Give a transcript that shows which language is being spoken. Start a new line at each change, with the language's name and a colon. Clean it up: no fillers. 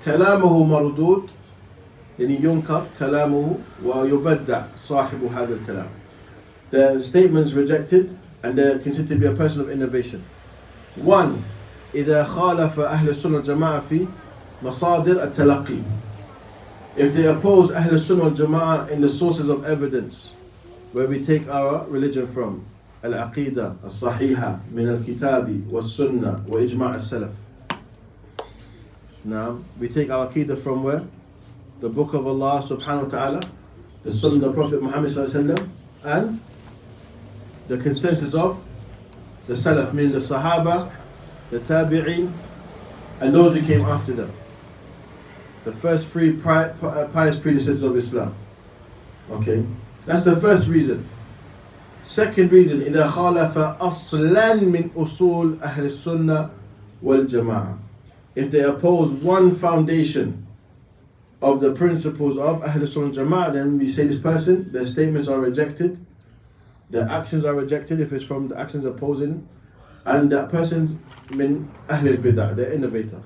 Arabic: كلامه مردود يعني ينكر كلامه ويبدع صاحب هذا الكلام.
English: The statements rejected and they're considered to be a person of innovation. 1.
Arabic: إذا خالف أهل السنة والجماعة في مصادر التلقي.
English: If they oppose
Arabic: أهل السنة والجماعة
English: in the sources of evidence where we take our religion from,
Arabic: العقيدة الصحيحة من الكتاب والسنة وإجماع السلف.
English: Now, we take our aqidah from where? The book of Allah subhanahu wa ta'ala, the sunnah of the Prophet Muhammad sallallahu alaihi wasallam, and the consensus of the salaf, meaning the sahaba, the tabi'in, and those who came after them. The first 3 pious predecessors of Islam. Okay, that's the first reason. Second reason,
Arabic: إذا خالف أصلا من أصول أهل السنة والجماعة.
English: If they oppose one foundation of the principles of Ahl Sunnah Jama'ah, then we say this person, their statements are rejected, their actions are rejected if it's from the actions opposing, and that person's min Ahl al-Bid'ah, the innovator.